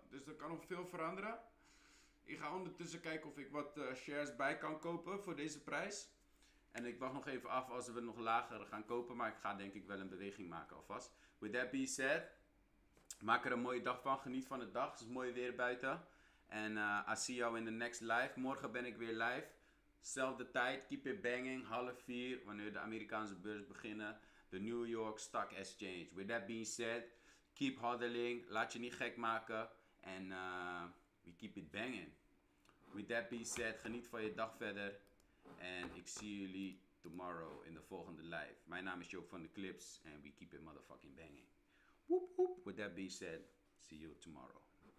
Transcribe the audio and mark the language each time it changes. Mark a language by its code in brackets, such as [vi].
[nl] Dus er kan nog veel veranderen. Ik ga ondertussen kijken of ik wat shares bij kan kopen voor deze prijs. En ik wacht nog even af als we nog lager gaan kopen. Maar ik ga denk ik wel een beweging maken alvast. [en] With that being said. [nl] Maak er een mooie dag van. Geniet van de dag. Het is mooi weer buiten. [en] En I see you in the next live. [nl] Morgen ben ik weer live. Zelfde tijd. [en] Keep it banging. [nl] 3:30. Wanneer de Amerikaanse beurs beginnen. De New York Stock Exchange. [en] With that being said. Keep hodling. [nl] Laat je niet gek maken. En [en] we keep it banging. With that being said. [nl] Geniet van je dag verder. En ik zie jullie [en] tomorrow [nl] in de volgende live. Mijn naam is [en] JoopvdClips. En we keep it motherfucking banging. Whoop whoop. With that being said. See you tomorrow.